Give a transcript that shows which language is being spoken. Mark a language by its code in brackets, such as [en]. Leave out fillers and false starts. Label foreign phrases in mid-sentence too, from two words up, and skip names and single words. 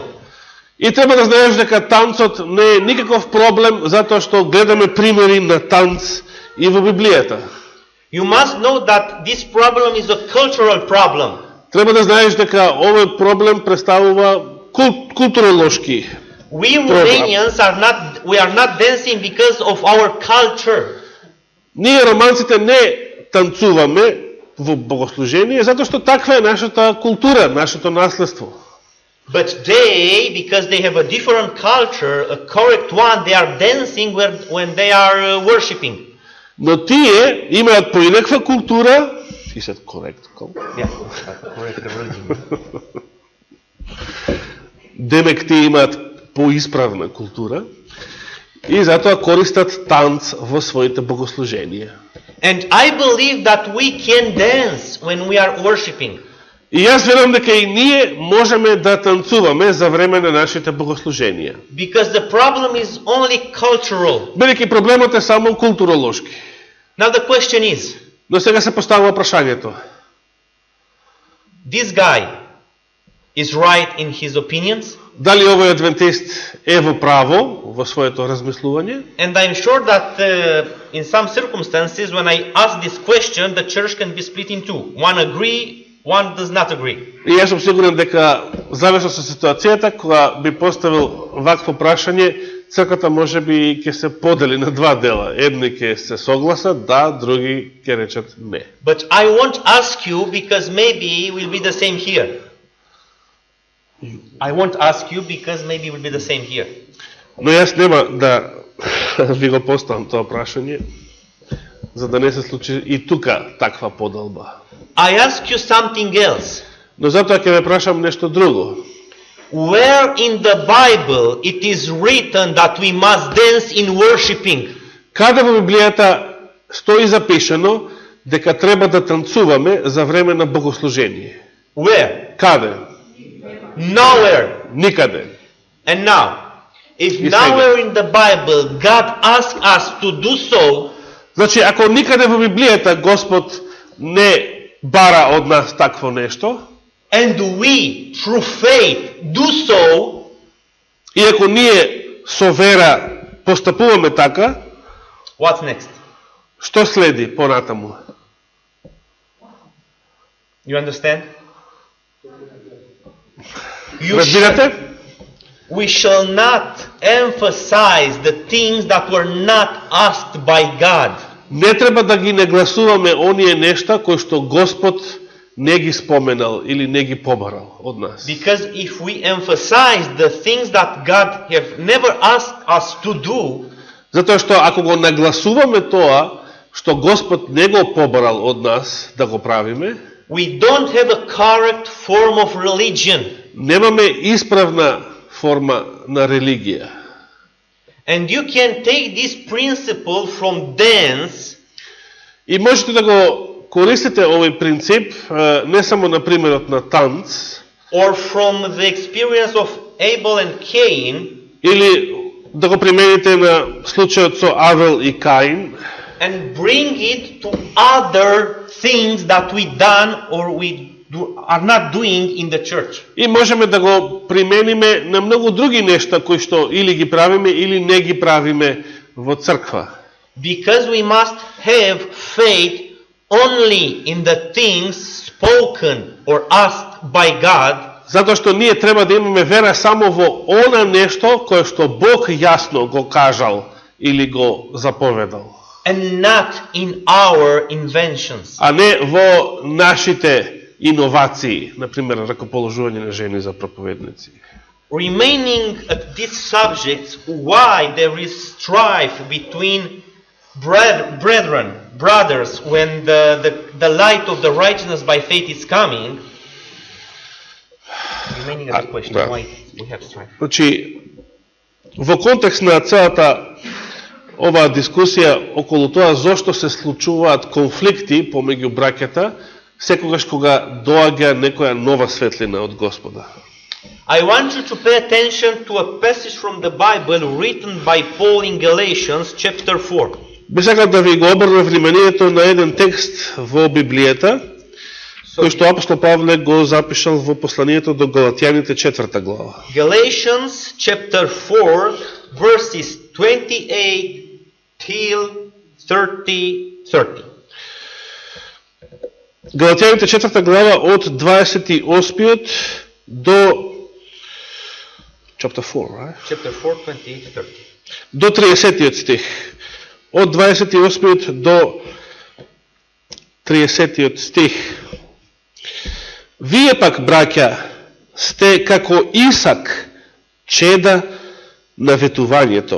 [mk] И треба да знаеш дека танцот не е никаков проблем, затоа што гледаме примери на танц и во Библијата. [en] You must know that this problem is a cultural problem. [mk] Треба да знаеш дека овој проблем представува културолошки. [en] We Romanians are not dancing because of our culture. [mk] Ние романците не танцуваме во богослужение затоа што таква е нашата култура, нашето наследство. [en] But they, because they have a different culture, a correct one, they are dancing when they are worshiping. [mk] Но тие имаат поинаква култура, [en] he said correct, yeah, correct religion. [mk] Демек тие имаат поисправна култура и затоа користат танц во своите богослуженија. [en] And I believe that we can dance when we are worshiping. [mk] И јас верувам дека и ние можеме да танцуваме за време на нашите богослуженија. [en] Because the problem is only cultural. [mk] Бидејќи проблемот е само културолошки. [en] Now the question is, [mk] но сега се поставува прашањето. [en] This guy is right in his opinions? [mk] Дали овој адвентист е во право во своето размислување? [en] And I'm sure that in some circumstances when I ask this question, the church can be split in two. One agree, one does not agree. [mk] И јас сум сигурен дека зависно со ситуацијата кога би поставил вакво прашање, црквата можеби ќе се подели на два дела. Едни ќе се согласат да, други ќе речат не. [en] But I won't ask you because maybe it will be the same here. I won't ask you because maybe it will be the same here. [mk] Но јас нема да ви го поставам тоа прашање, за да не се случи и тука таква поделба. [en] I ask you something else. [mk] Но затоа ќе ве прашам нешто друго. [en] Where in the Bible it is written that we must dance in worshiping? [mk] Каде во Библијата стои запишано дека треба да танцуваме за време на богослужение? [en] Where? [mk] Каде? [en] Nowhere. [mk] Никаде. [en] And now, if nowhere in the Bible God asks us to do so, [mk] значи ако никаде во Библијата Господ не бара од нас такво нешто, [en] and we through faith do so, [mk] и ако ние со вера постапуваме така, [en] what's next? [mk] што следи понатаму? [en] You understand? [mk] Разбирате? [en] We shall not emphasize the things that were not asked by God. [mk] Не треба да ги нагласуваме оние нешта кои што Господ не ги споменал или не ги побарал од нас. [en] Because if we emphasize the things that God have never asked us to do, [mk] Затоа што ако го нагласуваме тоа што Господ не го побарал од нас да го правиме, [en] we don't have a correct form of religion. [mk] немаме исправна форма на религија. [en] And you can take this principle from dance. [mk] И можете да го користите овој принцип не само на примерот на танц, [en] Or from the experience of Abel and Cain, [mk] или да го примените на случајот со Авел и Каин, [en] and bring it to other things that we done or we are not doing in the church. [mk] и можеме да го примениме на многу други нешта кои што или ги правиме или не ги правиме во црква. [en] Because we must have faith only in the things spoken or asked by God, [mk] Затоа што ние треба да имаме вера само во она нешто кое што Бог јасно го кажал или го заповедал, [en] and not in our inventions. [mk] а не во нашите иновации, например, ракоположување на жени за проповедници. [en] Remaining at this subject, why there is strife between brothers, when the light of the righteousness by faith is coming. Remaining at the question, [mk] да. [en] why we have strife. [mk] Значи, во контекст на целата оваа дискусија околу тоа зошто се случуваат конфликти помеѓу браќата, секогаш кога доаѓа некоја нова светлина од Господа. [en] I want you to pay attention to a passage from the Bible written by Paul in Galatians chapter 4. [mk] Би сакал да ви го обрнам вниманието на еден текст во Библијата, кој што апостол Павле го запишал во посланието до Галатјаните 4 глава. [en] Galatians chapter 4 verses 28 till 30. [mk] Галатјаните 4 глава од 28 до [en] chapter 4, right? Chapter 4, 28 to 30. [mk] До 30 стих. Од 28 до 30 стих. Вие пак, браќа, сте како Исак, чеда на ветувањето.